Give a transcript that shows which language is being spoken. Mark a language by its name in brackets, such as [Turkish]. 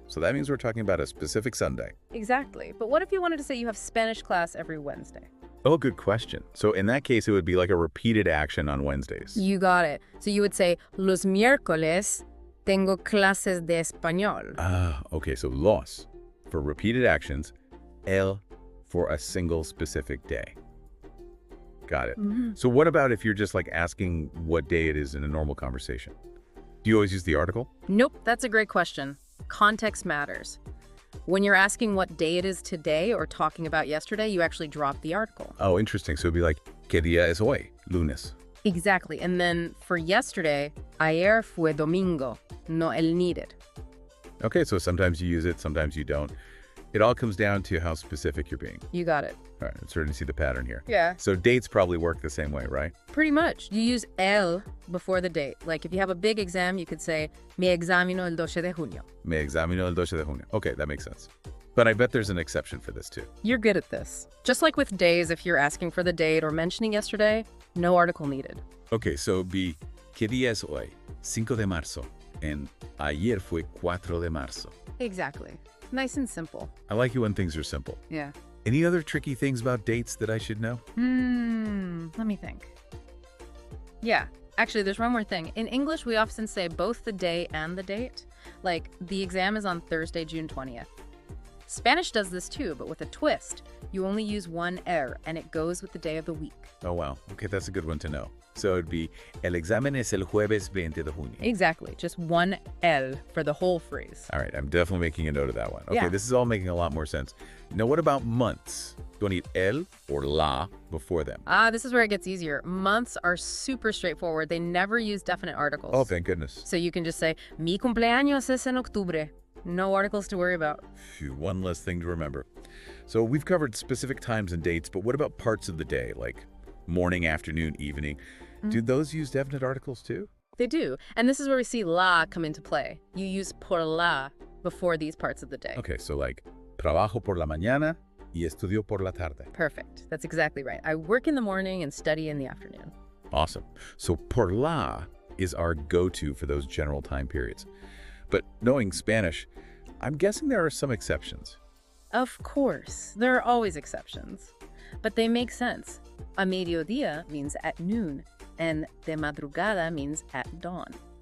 [English] So that means we're talking about a specific Sunday. Exactly. But what if you wanted to say you have Spanish class every Wednesday? Oh, good question. So in that case, it would be like a repeated action on Wednesdays. You got it. So you would say, [Spanish] los miércoles tengo clases de español. [English] Okay, so los for repeated actions, el for a single specific day. Got it. So what about if you're just like asking what day it is in a normal conversation? Do you always use the article? Nope, that's a great question. Context matters. When you're asking what day it is today or talking about yesterday, you actually drop the article. Oh, interesting. So it'd be like, [Spanish] ¿Qué día es hoy? Lunes. [English] Exactly. And then for yesterday, [Spanish] ayer fue domingo, [English] no el needed. Okay, so sometimes you use it, sometimes you don't. It all comes down to how specific you're being. You got it. All right, I'm starting to see the pattern here. Yeah. So dates probably work the same way, right? Pretty much. You use el before the date. Like if you have a big exam, you could say, [Spanish] me examino el 12 de junio. Me examino el 12 de junio. [English] Okay, that makes sense. But I bet there's an exception for this too. You're good at this. Just like with days, if you're asking for the date or mentioning yesterday, no article needed. Okay, so it'd be, [Spanish] ¿Qué día es hoy? 5 de marzo. And ayer fue 4 de marzo. [English] Exactly. Nice and simple. I like it when things are simple. Yeah. Any other tricky things about dates that I should know? Let me think. Yeah, actually, there's one more thing. In English, we often say both the day and the date. Like, the exam is on Thursday, June 20th. Spanish does this too, but with a twist. You only use one er, and it goes with the day of the week. Oh, wow. Okay, that's a good one to know. So it'd be, [Spanish] el examen es el jueves 20 de junio. [English] Exactly, just one el for the whole phrase. All right, I'm definitely making a note of that one. Okay, Yeah. This is all making a lot more sense. Now, what about months? Do I need el or la before them? This is where it gets easier. Months are super straightforward. They never use definite articles. Oh, thank goodness. So you can just say, [Spanish] mi cumpleaños es en octubre. [English] No articles to worry about. Phew, one less thing to remember. So we've covered specific times and dates, but what about parts of the day, like morning, afternoon, evening? Do those use definite articles too? They do. And this is where we see la come into play. You use por la before these parts of the day. Okay, so like, [Spanish] trabajo por la mañana y estudio por la tarde. [English] Perfect. That's exactly right. I work in the morning and study in the afternoon. Awesome. So por la is our go-to for those general time periods. But knowing Spanish, I'm guessing there are some exceptions. Of course. There are always exceptions. But they make sense. [Spanish] A mediodía [English] means at noon, and [Spanish] de madrugada [English] means at dawn.